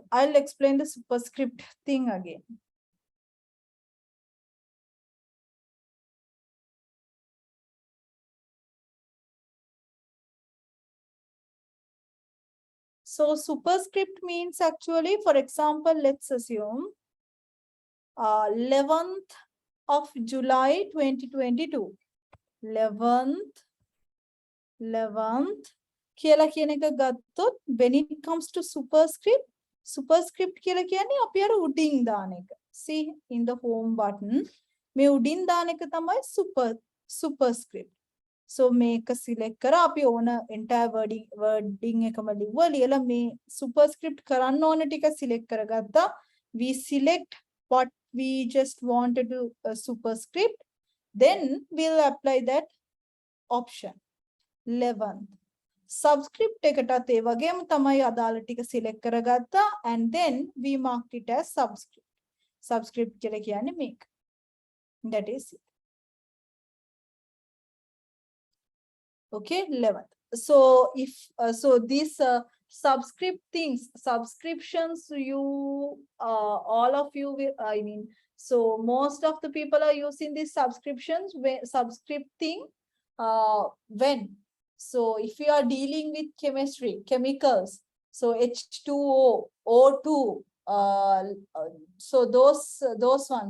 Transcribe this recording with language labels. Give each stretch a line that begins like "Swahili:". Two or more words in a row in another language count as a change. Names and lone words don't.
English: I'll explain the superscript thing again. So superscript means actually, for example, let's assume 11th of July 2022.
Sinhala: 11th කියලා කියන එක ගත්තොත්
English: when it comes to superscript
Sinhala: කියලා කියන්නේ අපි අර උඩින් දාන එක.
English: See in the home button
Sinhala: මේ උඩින් දාන එක තමයි superscript. So මේක select කරා අපි ඕන
English: entire wording
Sinhala: එකම ලියලා මේ superscript කරන්න ඕන ටික select කරගත්තා.
English: We select what we just wanted to superscript. Then we'll apply that option. 11th. Subscript
Sinhala: එකටත් ඒ වගේම තමයි අදාළ ටික select කරගත්තා
English: and then we marked it as subscript.
Sinhala: Subscript කියලා කියන්නේ මේක.
English: That is it. Okay, 11th. So if so these subscript things, subscriptions, you all of you will, I mean, so most of the people are using these subscriptions subscript thing when, so if you are dealing with chemistry, chemicals, so H2O, O2, so those ones.